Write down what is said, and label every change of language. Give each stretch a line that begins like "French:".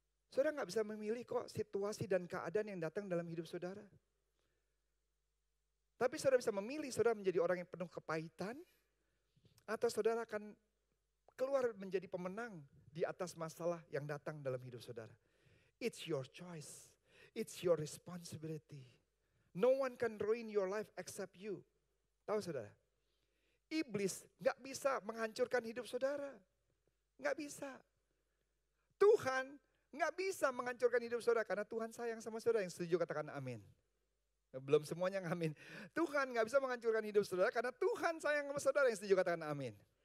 Indonesian: Saudara nggak bisa memilih kok situasi dan keadaan yang datang dalam hidup saudara. Tapi saudara bisa memilih saudara menjadi orang yang penuh kepahitan, atau saudara akan keluar menjadi pemenang di atas masalah yang datang dalam hidup saudara.
English: It's your choice. It's your responsibility. No one can ruin your life except you.
Indonesian: Tahu saudara? Iblis gak bisa menghancurkan hidup saudara. Gak bisa. Tuhan gak bisa menghancurkan hidup saudara karena Tuhan sayang sama saudara. Yang setuju katakan amin. Belum semuanya yang amin. Tuhan gak bisa menghancurkan hidup saudara karena Tuhan sayang sama saudara. Yang setuju katakan amin.